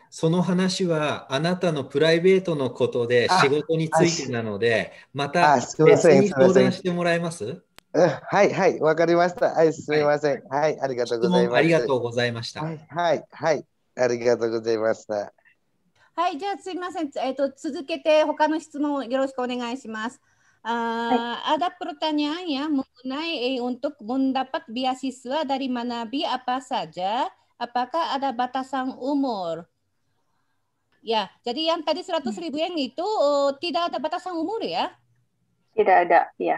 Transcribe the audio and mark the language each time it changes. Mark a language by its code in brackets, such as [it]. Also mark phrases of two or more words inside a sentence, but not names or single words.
[ja] その話はあなたのプライベートのことで仕事についてなので、また別に相談してもらえます？はい、はい、わかりました。はい、すみません。はい、ありがとうございます。ありがとうございました。はい、はい、はい、ありがとうございました。はい、じゃあすみません。続けて他の質問をよろしくお願いします。 [id] Ada pertanyaan ya mengenai untuk mendapat beasiswa dari Manabi apa saja, apakah ada batasan umur? Ya, jadi yang tadi 100.000 yen itu tidak ada batasan umur ya? Tidak ada, ya.